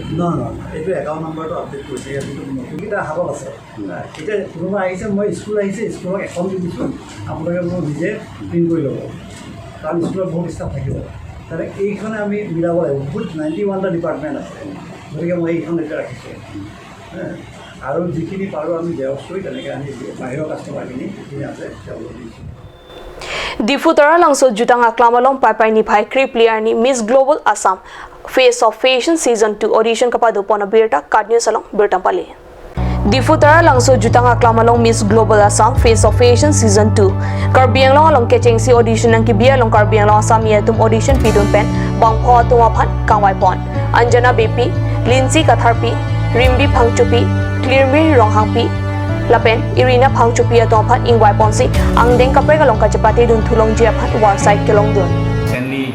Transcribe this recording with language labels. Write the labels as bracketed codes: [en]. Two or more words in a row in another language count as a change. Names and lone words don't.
[as] নহয় এইটো একাউণ্ট নম্বৰটো আপডেট কৰিছে ইয়াত নতুনকেইটা হাতত আছে এতিয়া কোনোবা আহিছে মই স্কুল আহিছে স্কুলক এখন দি দিছোঁ আপোনালোকে মোক নিজে প্ৰিণ্ট কৰি ল'ব কাৰণ স্কুলত বহুত ষ্টাফ থাকিব তাতে এইখনে আমি মিলাব লাগিব বহুত 91টা ডিপাৰ্টমেণ্ট আছে গতিকে মই এইখন এতিয়া ৰাখিছোঁ আৰু যিখিনি পাৰোঁ আমি জেৰক্স কৰি তেনেকৈ আনি বাহিৰৰ কাষ্টমাৰখিনি যিখিনি আছে তেওঁলোকক দিছোঁ [mjw] Difutara Langso Jutang Aklamalong Pai Ni Pai Creep Liarni Miss Global Assam Face of Fashion Season 2 Audition Kapado Pona Birta Kadnyo Salong Birtampali Difutara Langso Jutang Aklamalong Miss Global Assam Face of Fashion Season 2 Karbianglong along Kechengsi Audition Nang Kibia Long Karbianglong Assam Yatum Audition Pidun Pen Bangpho Tumaphan Kangwai Pon Anjana BP Lindsay Katharpi Rimbi Phangchupi Clearmi Ronghangpi Lapen Irina Phangchupi Atompan Ingwai Ponsi Angdeng Kaprega Long Kachapati Dun Thulong Jiaphan Warside Kelong Dun